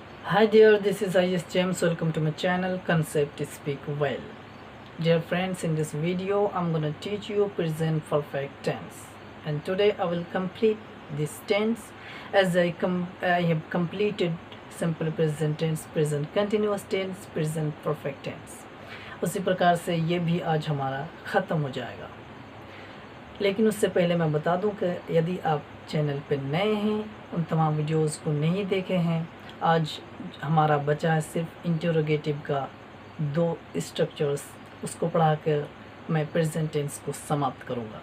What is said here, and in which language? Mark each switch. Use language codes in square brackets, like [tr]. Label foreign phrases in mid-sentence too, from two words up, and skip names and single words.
[en] Hi there, this is IS James. Welcome to my channel Concept Speak Well. Dear friends, in this video I'm gonna teach you present perfect tense, and today I will complete this tense as I have completed simple present tense, present continuous tense, present perfect tense. [hi] उसी प्रकार से ये भी आज हमारा ख़त्म हो जाएगा। लेकिन उससे पहले मैं बता दूं कि यदि आप चैनल पर नए हैं, उन तमाम वीडियोस को नहीं देखे हैं, आज हमारा बचा है सिर्फ इंटरोगेटिव का 2 स्ट्रक्चर्स, उसको पढ़ा कर मैं [en] present tense [hi] को समाप्त करूंगा।